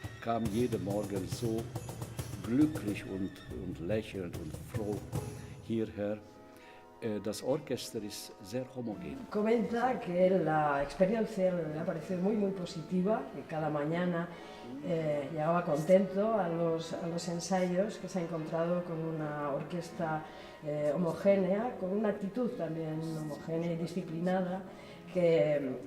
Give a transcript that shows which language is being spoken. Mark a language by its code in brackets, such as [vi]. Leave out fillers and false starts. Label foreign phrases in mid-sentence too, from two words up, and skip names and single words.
[de] kam jeden Morgen so glücklich und lächelnd und froh hierher. Das Orchester ist sehr homogen. [es] Comenta que la experiencia le ha parecido muy positiva, que cada mañana llegaba contento a los ensayos, que se ha encontrado con una orquesta homogénea, con una actitud también homogénea y disciplinada, que